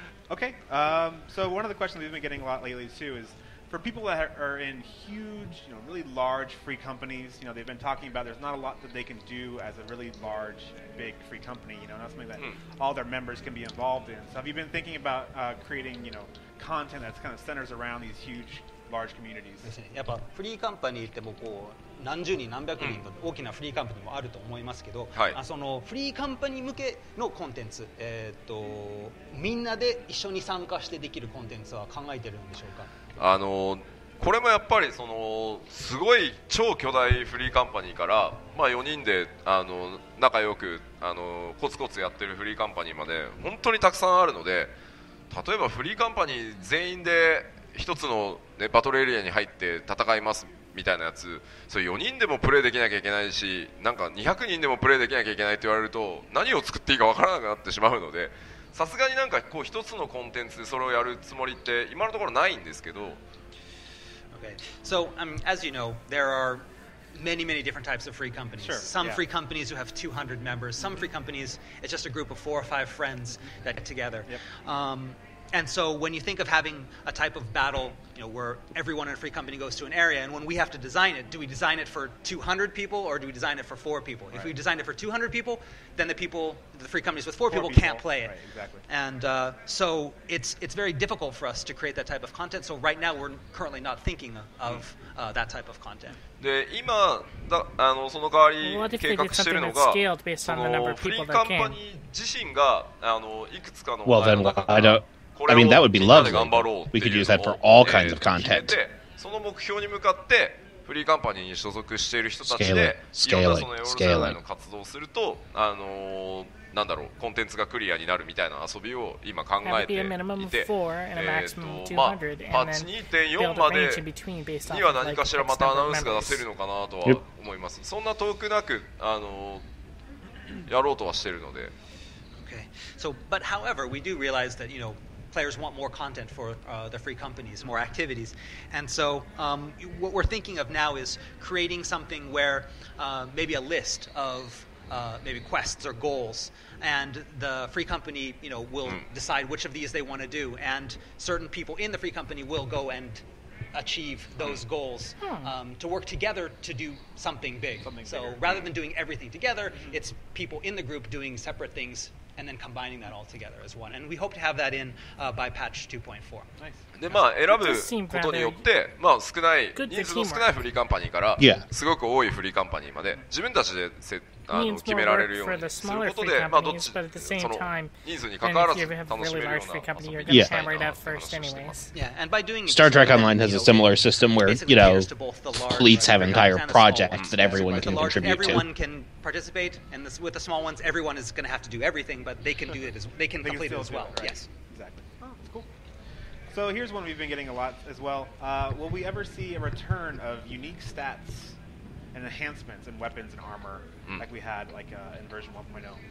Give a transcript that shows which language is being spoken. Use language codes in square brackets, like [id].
[en] Okay, so one of the questions we've been getting a lot lately too is for people that are in huge, really large free companies. They've been talking about there's not a lot that they can do as a really large, big free company. Not something that all their members can be involved in. So have you been thinking about creating, content that's kind of centers around these huge large communities. [ja] ですね、やっぱフリーカンパニーってもこう何十人何百人と大きなフリーカンパニーもあると思いますけど、はい、そのフリーカンパニー向けのコンテンツ、みんなで一緒に参加してできるコンテンツは考えてるんでしょうか。これもやっぱりすごい超巨大フリーカンパニーから、4人で仲良くコツコツやってるフリーカンパニーまで本当にたくさんあるので、例えばフリーカンパニー全員で一つの、ね、バトルエリアに入って戦いますみたいなやつ、それ4人でもプレイできなきゃいけないし、なんか200人でもプレイできなきゃいけないって言われると何を作っていいかわからなくなってしまうので、さすがになんかこう一つのコンテンツでそれをやるつもりって今のところないんですけど。 [en] Okay. So, as you know, there are many different types of free companies. Sure, Some yeah. free companies who have 200 members. Some free companies, it's just a group of 4 or 5 friends that get together. Yep. And so when you think of having a type of battle, where everyone in a free company goes to an area, and when we have to design it, do we design it for 200 people or do we design it for 4 people? Right. If we design it for 200 people, then the free companies with 4 people can't play it. Right, exactly. And so it's very difficult for us to create that type of content. So right now we're currently not thinking of that type of content. [ja] で今その代わり計画しているのが、そのフリーカンパニー自身がいくつかの [en] Well, then I mean, that would be lovely. We could use that for all kinds of content. [ja] その目標に向かってフリーカンパニーに所属している人たちでいろんなそのヨーロッパ内の活動をすると、なんだろう、コンテンツがクリアになるみたいな遊びを今考えていて、パッチ 2.4 までには何かしらまたアナウンスが出せるのかなとは思います。そんな遠くなくやろうとはしているので。 [en] Okay. So, but however, we do realize that players want more content for the free companies, more activities. And so what we're thinking of now is creating something where maybe a list of maybe quests or goals, and the free company will decide which of these they want to do, and certain people in the free company will go and achieve those goals to work together to do something big. So rather than doing everything together, it's people in the group doing separate things and then combining that all together as one. And we hope to have that in by patch 2.4. Nice. [ja] で選ぶことによって、人数の少ないフリーカンパニーからすごく多いフリーカンパニーまで自分たちで決められるようにすることで、どっちその人数に関わらず楽しめるような遊びにしたいなと話してます。 [en] Star Trek Online has a similar system where, fleets have entire projects that everyone can contribute to. Everyone can participate, and with the small ones, everyone is going to have to do everything, but they can do it they can complete it as well. Right. Yes. Exactly. Oh, that's cool. So here's one we've been getting a lot as well. Will we ever see a return of unique stats and enhancements in weapons and armor like we had in version 1.0?